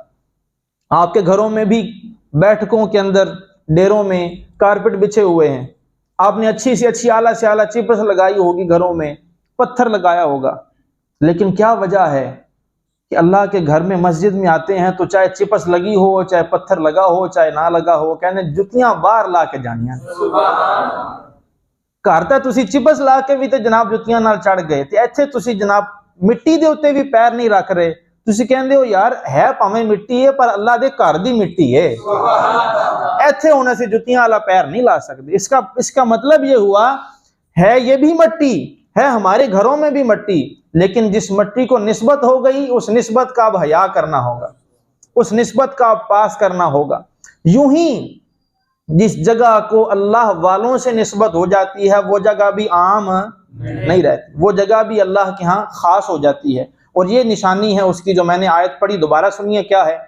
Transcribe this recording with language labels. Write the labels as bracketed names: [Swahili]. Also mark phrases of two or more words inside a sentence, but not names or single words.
[Urdu] آپ کے گھروں میں بھی بیٹھکوں کے اندر ڈیروں میں کارپٹ بچھے ہوئے ہیں، آپ نے اچھی سے اچھی اعلیٰ سے اعلیٰ چپس لگائی ہوگی، گھروں میں پتھر لگایا ہوگا، لیکن کیا وجہ ہے کہ اللہ کے گھر میں مسجد میں آتے ہیں تو چاہے چپس لگی ہو، چاہے پتھر لگا ہو، چاہے نہ لگا ہو، [Punjabi] کہنے جتیاں باہر لا کے جانیاں۔ گھر تے تسی چپس لا کے بھی تے جناب جتیاں نال چڑھ گئے، تے ایتھے تسی جناب مٹی دے اوتے بھی پیر نہیں رکھ رہے، تسی کہندے ہو یار ہے پاویں مٹی ہے پر اللہ دے گھر دی مٹی ہے، ایتھے ہن اسی جتیاں والا پیر نہیں لا سکتے۔ [Urdu] اس کا مطلب یہ ہوا ہے یہ بھی مٹی ہے، ہمارے گھروں میں بھی مٹی، لیکن جس مٹی کو نسبت ہو گئی اس نسبت کا اب حیا کرنا ہوگا، اس نسبت کا اب پاس کرنا ہوگا۔ یوں ہی جس جگہ کو اللہ والوں سے نسبت ہو جاتی ہے وہ جگہ بھی عام نہیں رہتی، وہ جگہ بھی اللہ کے ہاں خاص ہو جاتی ہے، اور یہ نشانی ہے اس کی جو میں نے آیت پڑھی، دوبارہ سنیے کیا ہے۔